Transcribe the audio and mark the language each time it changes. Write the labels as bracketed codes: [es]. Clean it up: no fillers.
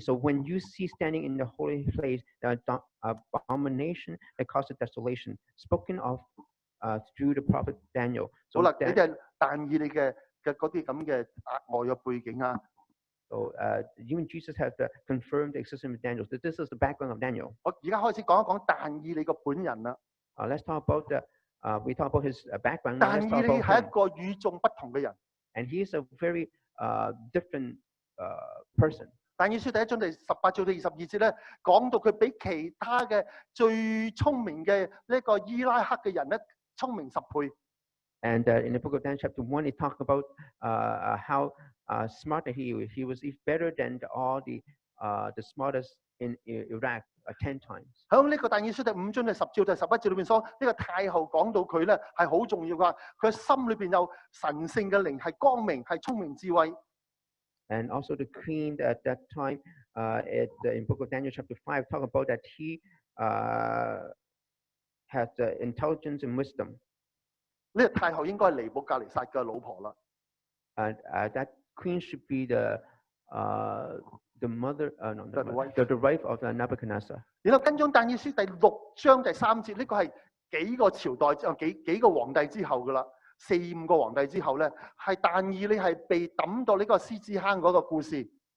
[en] So when you see standing in the holy place the abomination that causes desolation, spoken of through the prophet Daniel. [yue] 好啦，呢啲係但以理嘅嗰啲咁嘅額外嘅背景啊。 [en] So even Jesus has confirmed the existence of Daniel. So this is the background of Daniel. [yue] 我而家開始講一講但以理個本人啦。 [en] Let's talk about we talk about his background. [yue] 但以理係一個與眾不同嘅人。 [en] And he is a very different person. [yue] 但以理書第1章第18至22節咧，講到佢比其他嘅最聰明嘅呢個伊拉克嘅人咧，聰明10倍。 [en] And in the book of Daniel chapter 1, it talks about how smart that he was. He was better than all the smartest in Iraq 10 times. [yue] 喺呢個但以理書第5章第10至第11節裏邊所，呢個太后講到佢咧係好重要㗎，佢心裏邊有神聖嘅靈，係光明，係聰明智慧。 [en] And also the queen at that time, in Book of Daniel chapter 5, talk about that he has intelligence and wisdom. [yue] 呢個太后應該係尼布甲尼撒嘅老婆啦。 [en] And that queen should be the mother, no, The wife. the wife of Nebuchadnezzar. [yue] 然後跟蹤但以理書第6章第3節，呢個係幾個朝代之後幾個皇帝之後噶啦，4、5個皇帝之後咧，係但以理係被抌到呢個獅子坑嗰個故事。